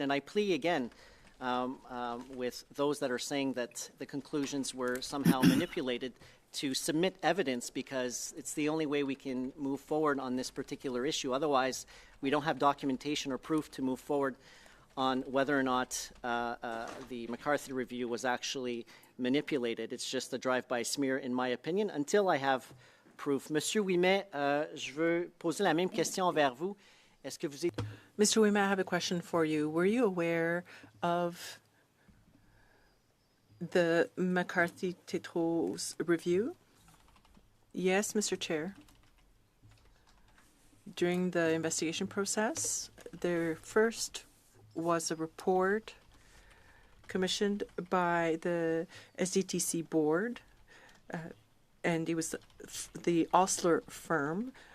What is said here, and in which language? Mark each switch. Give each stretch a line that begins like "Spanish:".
English: And I plea again with those that are saying that the conclusions were somehow manipulated to submit evidence, because it's the only way we can move forward on this particular issue. Otherwise, we don't have documentation or proof to move forward on whether or not the McCarthy review was actually manipulated. It's just a drive-by smear, in my opinion, until I have proof.
French: Monsieur Ouimet, je veux poser la même question envers vous. Est-ce que vous êtes...
English: Mr. Ouimet, I have a question for you. Were you aware of the McCarthy-Tétrault's review? Yes, Mr. Chair. During the investigation process, there first was a report commissioned by the SDTC board, and it was the Osler firm.